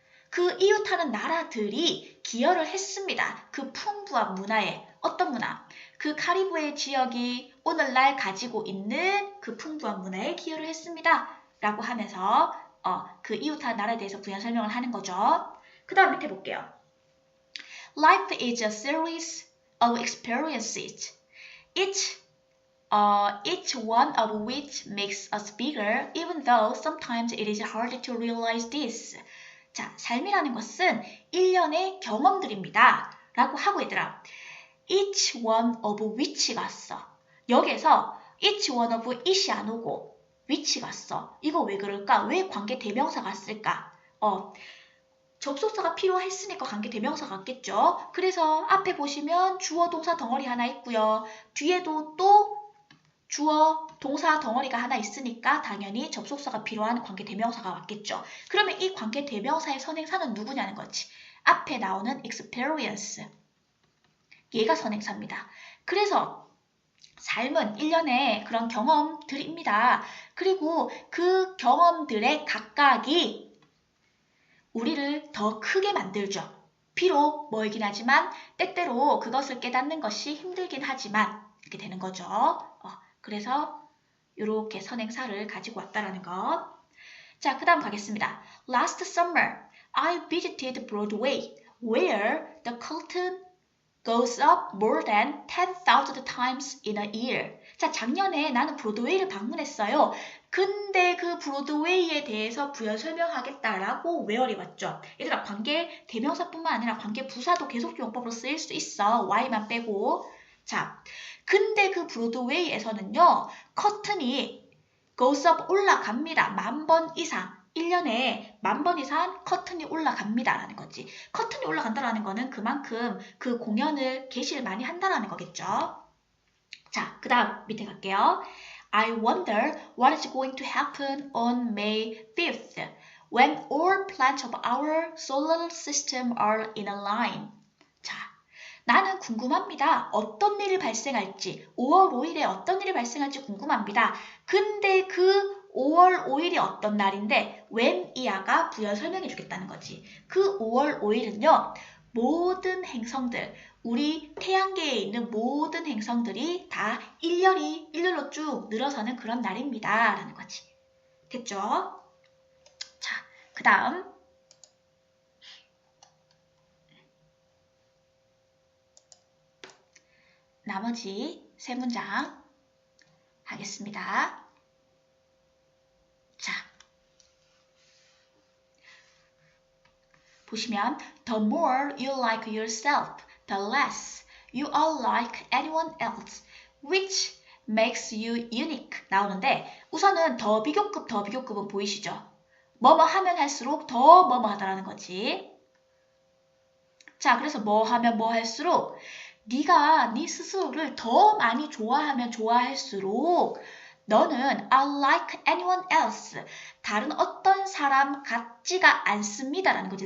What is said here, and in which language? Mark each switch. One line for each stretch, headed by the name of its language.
Korean: 그 이웃하는 나라들이 기여를 했습니다. 그 풍부한 문화에. 어떤 문화? 그 카리브해 지역이 오늘날 가지고 있는 그 풍부한 문화에 기여를 했습니다. 라고 하면서 그 이웃하는 나라에 대해서 부연 설명을 하는 거죠. 그 다음 밑에 볼게요.
English: Life is a series of experiences. Each one of which makes us bigger, even though sometimes it is hard to realize this.
Korean: 자, 삶이라는 것은 일련의 경험들입니다. 라고 하고 얘들아
English: each one of which
Korean: 가 써. 여기에서
English: each one of it
Korean: 이 안 오고 which가 써. 이거 왜 그럴까? 왜 관계 대명사가 쓸까? 접속사가 필요했으니까 관계 대명사가 갔겠죠. 그래서 앞에 보시면 주어 동사 덩어리 하나 있고요. 뒤에도 또 주어 동사 덩어리가 하나 있으니까 당연히 접속사가 필요한 관계 대명사가 왔겠죠. 그러면 이 관계 대명사의 선행사는 누구냐는 거지. 앞에 나오는 experience. 얘가 선행사입니다. 그래서 삶은 일련의 그런 경험들입니다. 그리고 그 경험들의 각각이 우리를 더 크게 만들죠. 비록 멀긴 하지만 때때로 그것을 깨닫는 것이 힘들긴 하지만 이렇게 되는 거죠. 그래서 이렇게 선행사를 가지고 왔다라는 것. 자, 그 다음 가겠습니다.
English: Last summer, I visited Broadway, where the curtain goes up more than 10,000 times in a year.
Korean: 자, 작년에 나는 브로드웨이를 방문했어요. 근데 그 브로드웨이에 대해서 부연 설명하겠다라고 where이 왔죠. 얘들아, 관계 대명사뿐만 아니라 관계 부사도 계속 용법으로 쓰일 수 있어. Y만 빼고. 자, 근데 그 브로드웨이에서는요. 커튼이
English: goes up
Korean: 올라갑니다. 10,000번 이상. 1년에 10,000번 이상 커튼이 올라갑니다. 라는 거지. 커튼이 올라간다라는 거는 그만큼 그 공연을 개시를 많이 한다라는 거겠죠. 자, 그 다음 밑에 갈게요.
English: I wonder what is going to happen on May 5th when all planets of our solar system are in a line.
Korean: 자, 나는 궁금합니다. 어떤 일이 발생할지, 5월 5일에 어떤 일이 발생할지 궁금합니다. 근데 그 5월 5일이 어떤 날인데 when 이하가 부연 설명해 주겠다는 거지. 그 5월 5일은요. 모든 행성들, 우리 태양계에 있는 모든 행성들이 다 일렬로 쭉 늘어서는 그런 날입니다. 라는 거지. 됐죠? 자, 그 다음 나머지 세 문장 하겠습니다. 자, 보시면
English: the more you like yourself, the less you are like anyone else, which makes you unique
Korean: 나오는데 우선은 더 비교급은 보이시죠? 뭐뭐 하면 할수록 더 뭐뭐 하다라는 거지. 자, 그래서 뭐 하면 뭐 할수록 네가 네 스스로를 더 많이 좋아하면 좋아할수록 너는
English: unlike anyone else,
Korean: 다른 어떤 사람 같지가 않습니다 라는 거지.